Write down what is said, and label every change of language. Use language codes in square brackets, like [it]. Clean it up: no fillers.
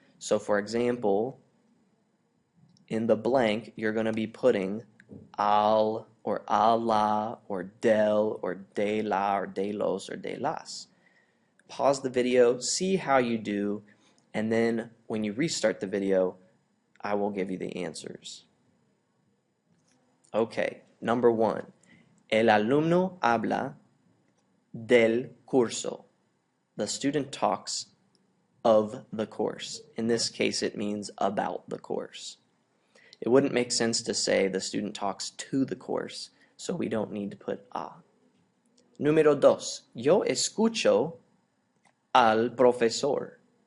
[en] So for example, in the blank, you're going to be putting al or a la or del or de la or de los or de las. Pause the video, see how you do, and then when you restart the video, I will give you the answers. Okay, number one. [es] El alumno habla del curso. [en] The student talks of the course. In this case, it means about the course. It wouldn't make sense to say the student talks to the course, so we don't need to put a. [es] Número dos. Yo escucho al profesor.